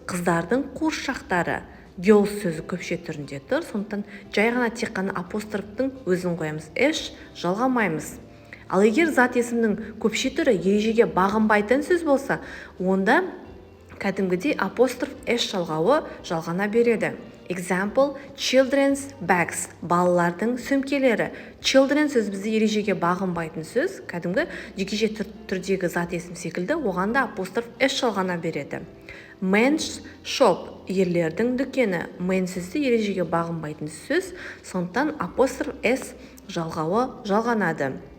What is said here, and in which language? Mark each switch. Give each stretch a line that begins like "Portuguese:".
Kazakh: Қыздардың қуыршақтары. Girls сөзі көпше түрінде тұр, сондықтан жай ғана тек қана апострофтың өзін қоямыз. S жалғамаймыз. Ал егер зат есімнің көпше түрі ережеге бағынбайтын сөз болса, онда кәдімгідей апостроф S жалғауы жалғана береді.
English: Example, children's bags.
Kazakh: Балалардың сөмкелері. Children сөз бізде ережеге бағынбайтын сөз, кәдімгі жекеше түрдегі зат есім секілді, оғанда апостроф S жалғана береді.
English: Men's shop.
Kazakh: Ерлердің дүкені. Men сөзі ережеге бағынбайтын сөз, сондықтан апостроф S жалғауы жалғанады.